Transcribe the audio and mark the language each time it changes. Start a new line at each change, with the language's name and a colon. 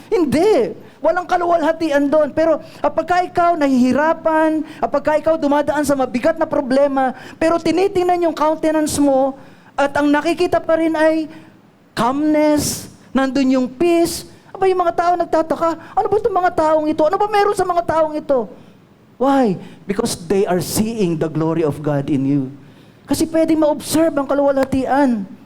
Filipino: Hindi. Walang kaluwalhatian doon. Pero apagka ikaw nahihirapan, apagka ikaw dumadaan sa mabigat na problema, pero tinitingnan yung countenance mo, at ang nakikita pa rin ay calmness, nandun yung peace. Aba, yung mga tao nagtataka, ano ba itong mga taong ito? Ano ba meron sa mga taong ito?
English: Why? Because they are seeing the glory of God in you.
Filipino: Kasi pwedeng ma-observe ang kaluwalhatian.